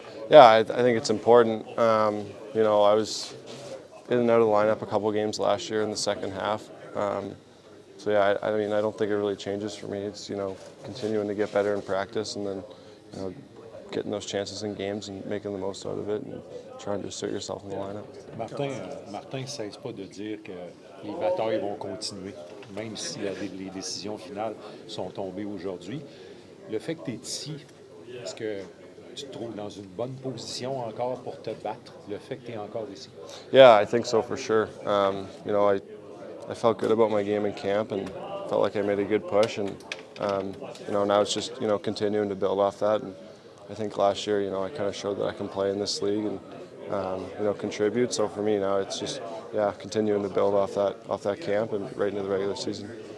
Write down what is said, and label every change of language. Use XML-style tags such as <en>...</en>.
<en>Yeah, I think it's important. I was in and out of the lineup a couple games last year in the second half. So yeah, I mean, I don't think it really changes for me. It's continuing to get better in practice, and then getting those chances in games and making the most out of it, and trying to assert yourself in the lineup.</en> <fr>Martin ne cesse pas de dire que les batailles vont continuer, même si les décisions finales sont tombées aujourd'hui. Le fait que tu es ici, est-ce que tu te trouves dans une bonne position encore pour te battre, le fait que tu es encore ici?</fr> <en>Yeah, I think so for sure. I felt good about my game in camp and felt like I made a good push, and now it's just continuing to build off that. And I think last year, I kind of showed that I can play in this league and contribute. So for me now, it's just continuing to build off that camp and right into the regular season.</en>